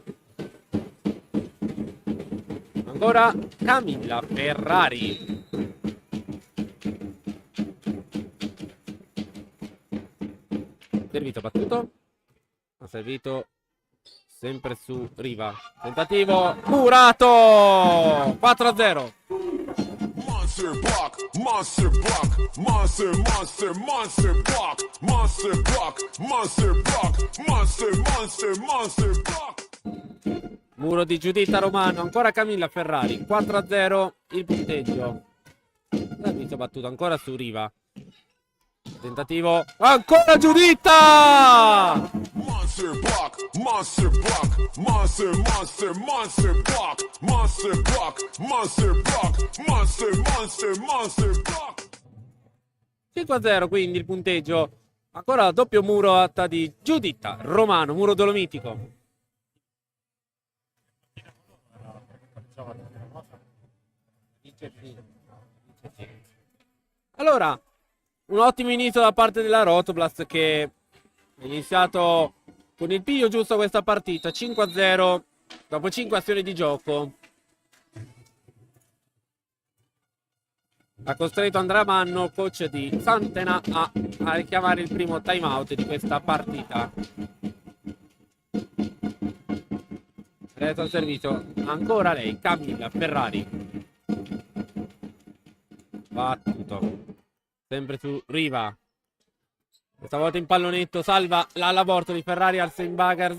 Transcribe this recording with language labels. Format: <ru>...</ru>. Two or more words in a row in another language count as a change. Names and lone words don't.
<it>Ancora Camilla Ferrari. Servito battuto. Ha servito sempre su Riva. Tentativo murato. 4-0.</it> <en>Monster block, monster block, monster, monster, monster block, monster block, monster block, monster, monster, monster block.</en> <it>Muro di Giuditta Romano, ancora Camilla Ferrari. 4-0 il punteggio. Servizio battuto ancora su Riva. Tentativo, ancora Giuditta!</it> <en>Monster block, monster block, monster, monster, monster block, monster block, monster block, monster, monster, monster block.</en> <it>5-0 quindi il punteggio. Ancora doppio muro atta di Giuditta Romano, muro dolomitico. Allora, un ottimo inizio da parte della Rotoblast che è iniziato con il piglio giusto questa partita, 5-0 dopo 5 azioni di gioco. Ha costretto Andrea Manno, coach di Santena, a richiamare il primo time out di questa partita. Adesso al servizio ancora lei, Camilla Ferrari. Battuto. Sempre su Riva. Questa volta in pallonetto, salva l'aborto di Ferrari al Seinbacher.</it>